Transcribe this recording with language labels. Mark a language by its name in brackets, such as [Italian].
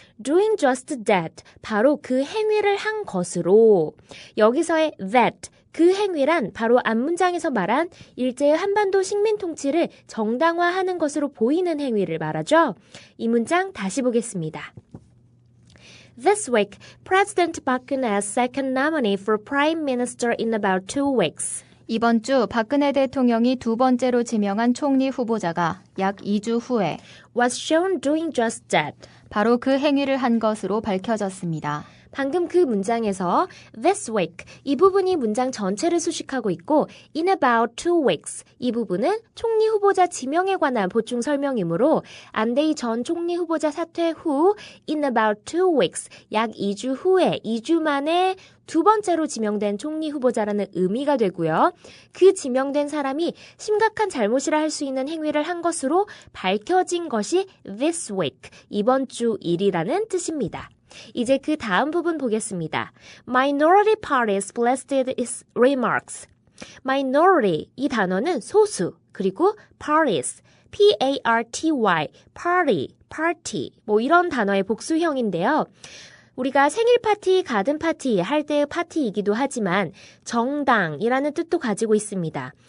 [English] doing just that, [Korean] 바로 그 행위를 한 것으로. 여기서의 that, 그 행위란 바로 앞문장에서 말한 일제의 한반도 식민 통치를 정당화하는 것으로 보이는 행위를 말하죠. 이 문장 다시 보겠습니다. [English] This week, President Park-geunhye's second nominee for Prime Minister in about 2 weeks. [Korean] 이번 주 박근혜 대통령이 두 번째로 지명한 총리 후보자가 약 2주 후에 [English] was shown doing just that. [Korean] 바로 그 행위를 한 것으로 밝혀졌습니다. 방금 그 문장에서 [English] this week [Korean] 이 부분이 문장 전체를 수식하고 있고 [English] in about 2 weeks [Korean] 이 부분은 총리 후보자 지명에 관한 보충 설명이므로 안대희 전 총리 후보자 사퇴 후 in about 2 weeks 약 2주 후에 2주 만에 두 번째로 지명된 총리 후보자라는 의미가 되고요. 그 지명된 사람이 심각한 잘못이라 할 수 있는 행위를 한 것으로 밝혀진 것이 [English] this week [Korean] 이번 주 일이라는 뜻입니다. 이제 그 다음 부분 보겠습니다. [English] Minority parties blasted its remarks. [Korean] Minority, 이 단어는 소수, 그리고 parties, P-A-R-T-Y, party, 뭐 이런 단어의 복수형인데요. 우리가 생일 파티, 가든 파티 할 때의 파티이기도 하지만 정당이라는 뜻도 가지고 있습니다.